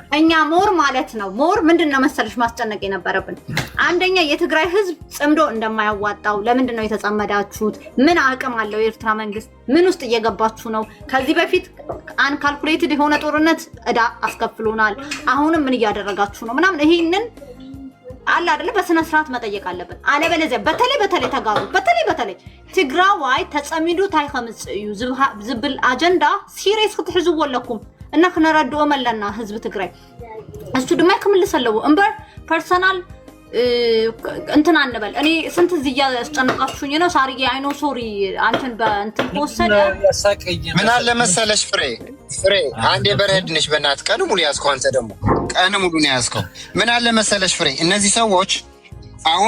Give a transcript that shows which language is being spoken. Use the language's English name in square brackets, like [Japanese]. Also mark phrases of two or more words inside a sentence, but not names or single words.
[Amharic] እኛ ሞር ማለት ነው ሞር ምንድነው መሰለሽ ማስጨነቅ የነበረብን አንደኛ የትግራይ ህዝብ ጽምዶ እንደማያዋጣው ለምንድን ነው የተጸመዳችሁት? ምን አቅም አለው የኤርትራ መንግስት? ምን ውስጥ እየገባችሁ ነው? ከዚህ በፊት አንካልኩሌትድ የሆነ ጦርነት እዳ አስከፍሎናል። አሁንም ምን እያደረጋችሁ ነው ምናምን ይሄንን አለ አይደለ በስነ ስርዓት መጠየቅ አለብን። አለበለዚያ በተለይ ተጋሩ በተለይ [Tigrinya] ትግራዋይ ተጸሚዱ ታይኸምጽ እዩ ዝብል አጀንዳ ሲሪየስ ክትሕዝዎ ኣለኩም እና ክነረድኦ መለና ህዝብ ትግራይ እሱ ድማ ክምልሰለዎ እምበር ፐርሰናል እንትን አንበል። [Amharic] እኔ ስንት ዝያ ያስጨነቃችሁኝ ነው ሳርዬ። አይ [English] no sorry [Amharic] አንተን በእንትን ተወሰደ። ምን አለ መሰለሽ ፍሬ አንዴ በረድ ነሽ በእናትህ። ቀኑ ሙሉ ያዝከው አንተ ደግሞ ቀኑ ሙሉ ነው ያዝከው። ምን አለ መሰለሽ ፍሬ እነዚህ ሰዎች አሁን